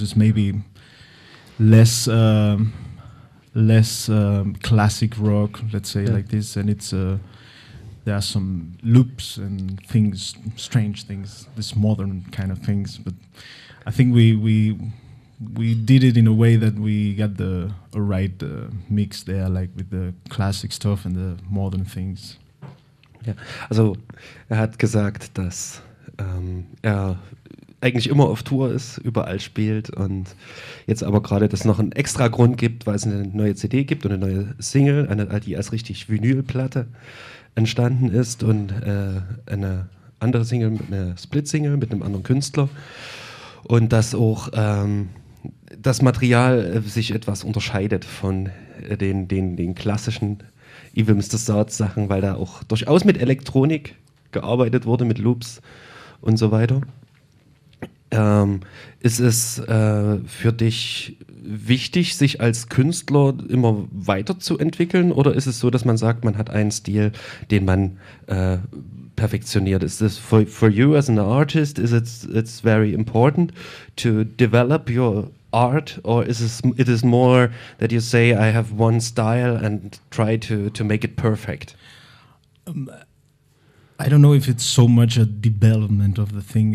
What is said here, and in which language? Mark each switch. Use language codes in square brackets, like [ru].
[en] It's maybe less classic rock, let's say, like this, and it's there are some loops and things, strange things, this modern kind of things, but I think we did it in a way that we got the right mix there, like with the classic stuff and the modern things. [de] Ja, also er hat gesagt, dass er eigentlich immer auf Tour ist, überall spielt und jetzt aber gerade das noch einen extra Grund gibt, weil es eine neue CD gibt und eine neue Single, eine die als richtig Vinylplatte entstanden ist und eine andere Single, eine Split-Single mit einem anderen Künstler. Und dass auch das Material sich etwas unterscheidet von den klassischen Evil Mr. Saad Sachen, weil da auch durchaus mit Elektronik gearbeitet wurde, mit Loops und so weiter. Ist es für dich wichtig, sich als Künstler immer weiterzuentwickeln, oder ist es so, dass man sagt, man hat einen Stil, den man perfektioniert? [en] Is this for you as an artist, is it's very important to develop your art, or is it more that you say I have one style and try to make it perfect? I don't know if it's so much a development of the thing.